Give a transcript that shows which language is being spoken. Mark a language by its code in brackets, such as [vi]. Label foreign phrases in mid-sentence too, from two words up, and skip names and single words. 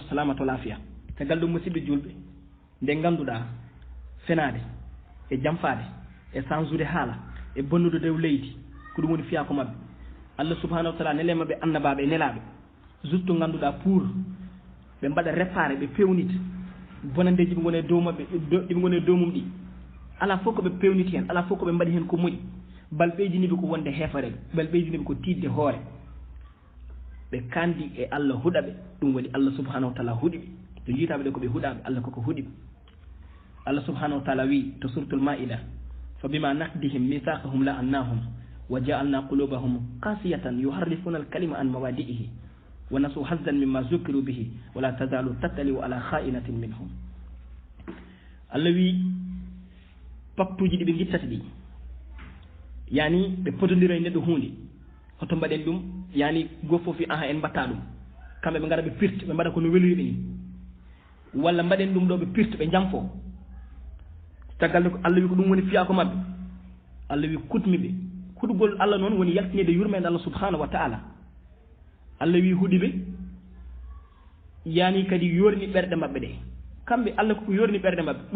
[ar] السلامة والعافية [ff] tagal ɗum musidɓe julɓe nde ganduɗa fenade e jamfade e sans ude haala e bonnude dow leydi ko ɗum woni fiyako maɓɓe Allah [ar] سبحانه وتعالى [ff] nelema ɓe annabaɓe e nelaɓe juste ganduɗa pour ɓe mbaɗa réparé ɓe pewnita bonandeji ɓe gone dow maɓɓe ɗiɓe gone dow mum ɗi ala fof koɓe pewniti hen ala fof koɓe mbaɗi hen ko moƴi bal ɓeydiniɓe ko wonde heefareɓe bal ɓeydiniɓe ko tidde hoore ɓe kandi e Allah huɗaɓe ɗum woni Allah [ar] سبحانه وتعالى [ff] huɗiɓe to jiitaɓe ɗe koɓe huɗaɓe Allah koko huɗiɓe Allah [ar] سبحانه وتعالى [ff] wi to suratul maida [ar] فبما نقضهم ميثاقهم لعناهم وجعلنا قلوبهم قاسية يحرفون الكلم عن مواضعه ونسوا حظا مما ذكروا به ولا تزال تطلع على خائنة منهم [ff] Allah wi paktuji ɗi ɓe gittata ɗi yani ɓe potodira e neɗɗo hunde hoto mbaɗen ɗum yani go fof aha en mbatta ɗum kamɓe ɓe ngara ɓe pirta ɓe mbaɗa kono weloriɓe ni walla mbaɗen ɗum ɗo ɓe pirta ɓe jamfo caggal ko Allah wi ko ɗum woni fiyako maɓɓe Allah wi kutmi ɓe huɗugol Allah noon woni yaltinede yurmede Allah [ar] سبحانه وتعالى [ff] Allah wi huɗiɓe yani kadi yorni ɓerɗe maɓɓe ɗe kamɓe Allah koko yorni ɓerɗe maɓɓe ɗum